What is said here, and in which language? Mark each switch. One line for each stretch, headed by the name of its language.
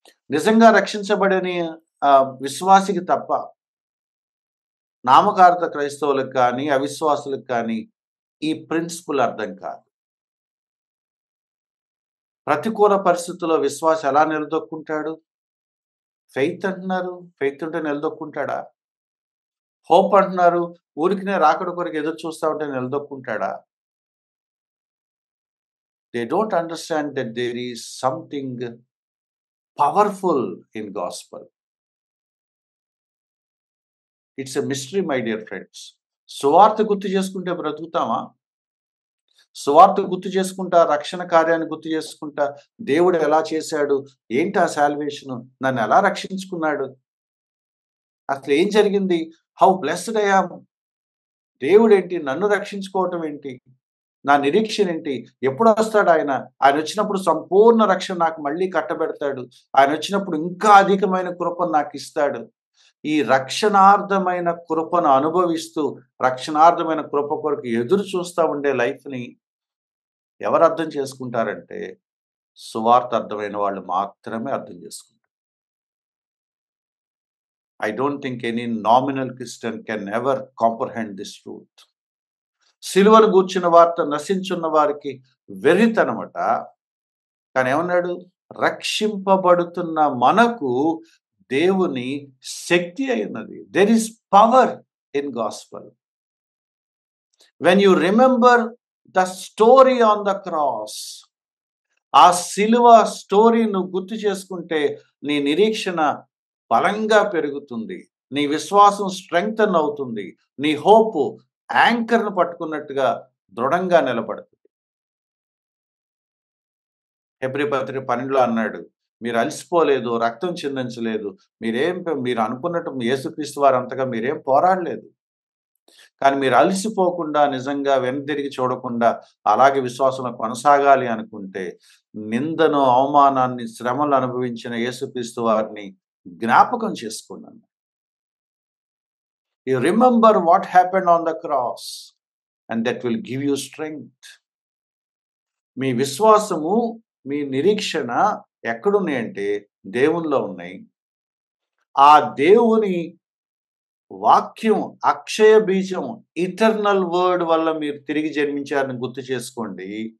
Telugu: నిజంగా రక్షించబడని విశ్వాసికి తప్ప, నామకార్థ క్రైస్తవులకు కానీ, అవిశ్వాసులకు కానీ ఈ ప్రిన్సిపుల్ అర్థం కాదు. ప్రతికూల పరిస్థితుల్లో విశ్వాసం ఎలా నిలదొక్కుంటాడు? ఫెయిత్ అంటున్నారు. ఫెయిత్ ఉంటే నిలదొక్కుంటాడా? హోప్ అంటున్నారు. ఊరికినే రాకడ కొరకు ఎదురు చూస్తా ఉంటే నిలదొక్కుంటాడా?
English: They don't understand that there is something powerful in gospel. It's a mystery, my dear friends.
Telugu: సువార్త గుర్తు చేసుకుంటే బ్రతుకుతామా? సువార్త గుర్తు చేసుకుంటా, రక్షణ కార్యాన్ని గుర్తు చేసుకుంటా, దేవుడు ఎలా చేశాడు? ఏంటి ఆ సాల్వేషను? నన్ను ఎలా రక్షించుకున్నాడు? అసలు ఏం జరిగింది?
English: How blessed I am.
Telugu: దేవుడేంటి? నన్ను రక్షించుకోవటం ఏంటి? నా నిరీక్షణ ఏంటి? ఎప్పుడొస్తాడు ఆయన? ఆయన వచ్చినప్పుడు సంపూర్ణ రక్షణ నాకు మళ్ళీ కట్టబెడతాడు. ఆయన వచ్చినప్పుడు ఇంకా అధికమైన కృపను నాకిస్తాడు. ఈ రక్షణార్థమైన కృపను అనుభవిస్తూ, రక్షణార్థమైన కృప కొరకు ఎదురు చూస్తా ఉండే లైఫ్‌ని ఎవరు అర్థం చేసుకుంటారంటే, సువార్త అర్థమైన వాళ్ళు మాత్రమే అర్థం చేసుకుంటారు.
English: I don't think any nominal Christian can ever comprehend this truth.
Telugu: సిలువను గూర్చిన వార్త నశించున్న వారికి వెర్రితనమట. కానీ ఏమన్నాడు? రక్షింపబడుతున్న మనకు దేవుని శక్తి అయినది.
English: There is power in gospel. When you remember the story on the cross,
Telugu: ఆ సిలువ స్టోరీ నువ్వు గుర్తు చేసుకుంటే నీ నిరీక్షణ బలంగా పెరుగుతుంది. నీ విశ్వాసం స్ట్రెంగ్తన్ అవుతుంది. నీ హోప్ యాంకర్‌ను పట్టుకున్నట్టుగా దృఢంగా నిలబడుతుంది. హెబ్రీ పత్రిక 12లో అన్నాడు, మీరు అలసిపోలేదు, రక్తం చిందించలేదు. మీరు అనుకున్నట్టు యేసుక్రీస్తు వారు అంతగా మీరేం పోరాడలేదు. కానీ మీరు అలసిపోకుండా, నిజంగా వెనుతిరిగి చూడకుండా అలాగే విశ్వాసంలో కొనసాగాలి అనుకుంటే, నిందను, అవమానాన్ని, శ్రమలు అనుభవించిన యేసుక్రీస్తు వారిని జ్ఞాపకం చేసుకోండి.
English: You remember what happened on the cross, and that will give you strength.
Telugu: మీ విశ్వాసము, మీ నిరీక్షణ ఎక్కడున్నాయంటే దేవునిలో ఉన్నాయి. ఆ దేవుని వాక్యం, అక్షయ బీజం, ఇటర్నల్ వర్డ్ వల్ల మీరు తిరిగి జన్మించారని గుర్తు చేసుకోండి.